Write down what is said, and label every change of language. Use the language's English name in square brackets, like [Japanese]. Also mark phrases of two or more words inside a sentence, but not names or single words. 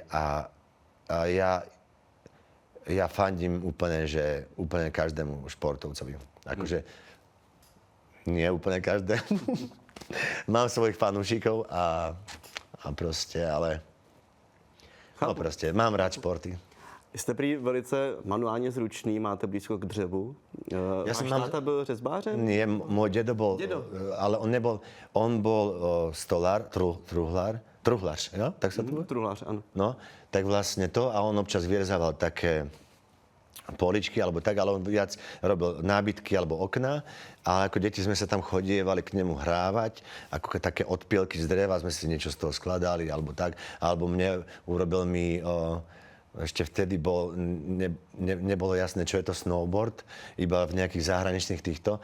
[Slovak] A ja fandím úplne každému športovcovi. Akože nie úplne každému. Mám svojich fanúšikov a proste, ale no proste, mám rád športy. [Czech] Jste prý velice manuálně zručný, máte blízko k dřevu. Táta byl řezbářem? [Slovak] Nie, môj dedo bol, ale on bol stolár, [Czech] truhlář, jo? [Slovak] Tak sa to bude? [Czech] Truhlář, ano. [Slovak] No, tak vlastne to a on občas vyrezával také poličky alebo tak, ale on viac robil nábytky alebo okná a ako deti sme sa tam chodievali k nemu hrávať, ako také odpielky z dreva, sme si niečo z toho skladali alebo tak, alebo urobil mi ešte vtedy nebolo jasné, čo je to snowboard, iba v nejakých zahraničných týchto.